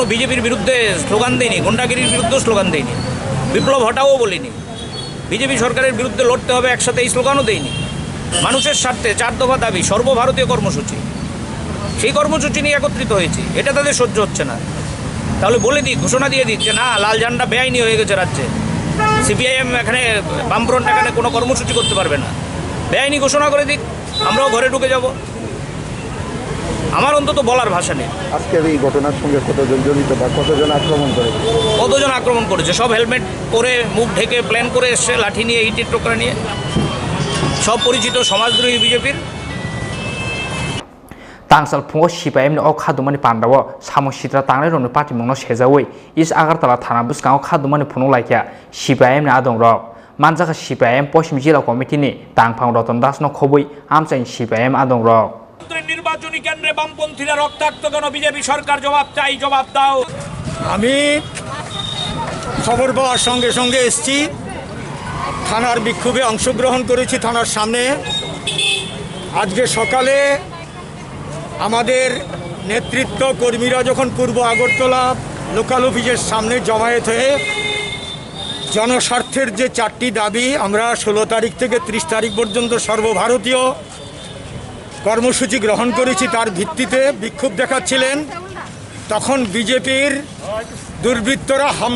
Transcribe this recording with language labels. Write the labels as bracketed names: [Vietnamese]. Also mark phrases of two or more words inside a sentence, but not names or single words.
[Bangla] বিজেপির বিরুদ্ধে স্লোগান দিইনি গুন্ডাগিরির বিরুদ্ধেও স্লোগান দিইনি বিপ্লব হটাও বলিনি বিজেপি সরকারের বিরুদ্ধে লড়তে হবে একসাথে এই স্লোগানও দেয়নি মানুষের স্বার্থে 4 দফা দাবি সর্বভারতীয় কর্মসূচি সেই কর্মসূচি নিয়ে একত্রিত হয়েছি এটা তাদের সহ্য হচ্ছে না তাহলে বলে দিই ঘোষণা দিয়ে দিই যে না লাল ঝান্ডা বেআইনি হয়ে গেছে রাজ্যে সিপিআইএম এখানে বামফ্রন্ট এখানে কোনো কর্মসূচি করতে পারবে না বেআইনি ঘোষণা করে দিক আমরাও ঘরে ঢুকে যাব আমার অন্তত বলার ভাষা নেই আজকের এই ঘটনার সঙ্গে কতজন জড়িত বা কতজন আক্রমণ করেছে সব হেলমেট পরে মুখ ঢেকে প্ল্যান করে এসছে লাঠি নিয়ে ইটের টোকরা নিয়ে সব পরিচিত সমাজদ্রোহী বিজেপির [Kok Borok] Tangsal Pungo CPIM ni Khadumani Pandao Samung Sitra Tangnairokni Party mungno sejawoi East Agartala Thana buskango Khadumani Phunuk laikya CPIM ni adongrok manjaka CPIM Poshim Jila Committee ni Tangphang Ratan Das no khoboi amchain CPIM adongrok [Bangla] নির্বাচনী কেন্দ্রে বামপন্থীরা রক্তাক্ত কেন বিজেপি সরকার জবাব চাই জবাব দাও আমি খবর পাওয়ার সঙ্গে সঙ্গে এসেছি থানার বিক্ষোভে অংশগ্রহণ করেছি থানার সামনে আজকে সকালে আমাদের নেতৃত্ব কর্মীরা যখন পূর্ব আগরতলা লোকাল অফিসের সামনে জমায়েত হয়ে জনস্বার্থের যে 4টি দাবি আমরা 16 তারিখ থেকে 30 তারিখ পর্যন্ত সর্বভারতীয় কর্মসূচি গ্রহণ করেছি তার ভিত্তিতে বিক্ষোভ দেখাচ্ছিলেন তখন বিজেপির দুর্বৃত্তরা